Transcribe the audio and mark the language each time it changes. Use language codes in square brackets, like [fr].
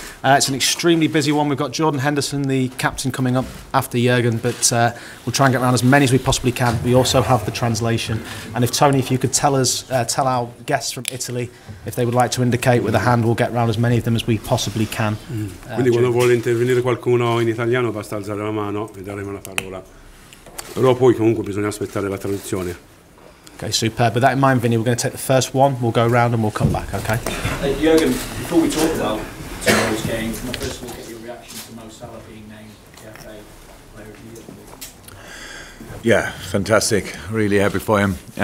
[en] It's an extremely busy one. We've got Jordan Henderson, the captain, coming up after Jurgen, but we'll try and get around as many as we possibly can. We also have the translation. And if Tony, if you could tell our guests from Italy if they would like to indicate with a hand, we'll get around as many of them as we possibly can. [it] Quindi quando vuole intervenire qualcuno in italiano basta alzare la mano e daremo la parola. Però poi comunque bisogna aspettare la traduzione. [en] Okay, superb. With that in mind, Vinny, we're going to take the first one. We'll go around and we'll come back, okay? Jurgen, before we talk about tomorrow's game, can I first of all get your reaction to Mo Salah being named the FA Player of the Year? Yeah, fantastic. Really happy for him.